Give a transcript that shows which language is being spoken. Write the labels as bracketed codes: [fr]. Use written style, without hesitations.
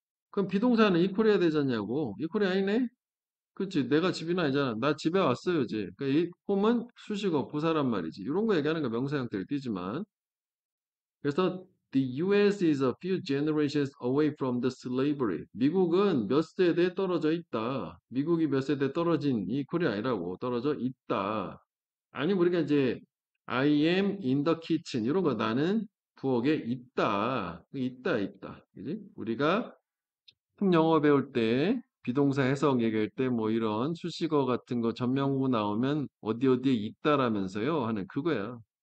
[ko] 그럼 비동사는 이퀄 해야 되잖냐고. 이퀄이 아니네? 그치. 내가 집이나 아니잖아. 나 집에 왔어요, 이제. 그러니까 이 home은 수식어, 부사란 말이지. 이런 거 얘기하는 거 명사 형태를 띠지만. [en] 그래서 the US is a few generations away from the slavery. [ko] 미국은 몇 세대 떨어져 있다. 미국이 몇 세대 떨어진 이 퀄이 아니라고 떨어져 있다. 아니 우리가 이제 [en] I am in the kitchen [ko] 이런 거 나는 부엌에 있다. 있다. 그지? 우리가 영어 배울 때 비동사 해석 얘기할 때 뭐 이런 수식어 같은 거 전명구 나오면 어디 어디에 있다라면서요 하는 그거야.